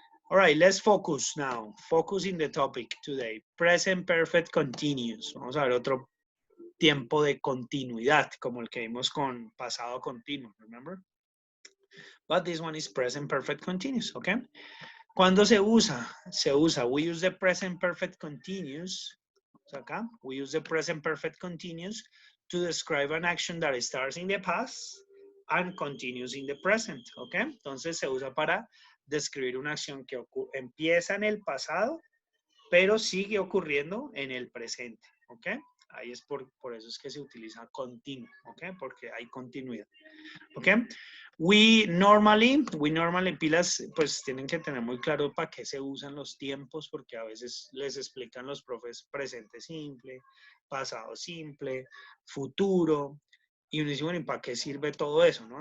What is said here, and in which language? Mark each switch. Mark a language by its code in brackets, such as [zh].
[en] All right, let's focus now. Focus in the topic today. Present perfect continuous. [es] Vamos a ver otro tiempo de continuidad, como el que vimos con pasado continuo, [en] remember? But this one is present perfect continuous, ¿ok? [es] ¿Cuándo se usa? Se usa, [en] we use the present perfect continuous. Acá, we use the present perfect continuous to describe an action that starts in the past and continues in the present. ¿Ok? [es] Entonces se usa para describir una acción que empieza en el pasado, pero sigue ocurriendo en el presente. ¿Ok? Ahí es por eso es que se utiliza continuo, ¿ok? Porque hay continuidad, ¿ok? [en] We normally, [es] pilas, pues tienen que tener muy claro para qué se usan los tiempos, porque a veces les explican los profes presente simple, pasado simple, futuro, y uno dice, bueno, ¿y para qué sirve todo eso, no?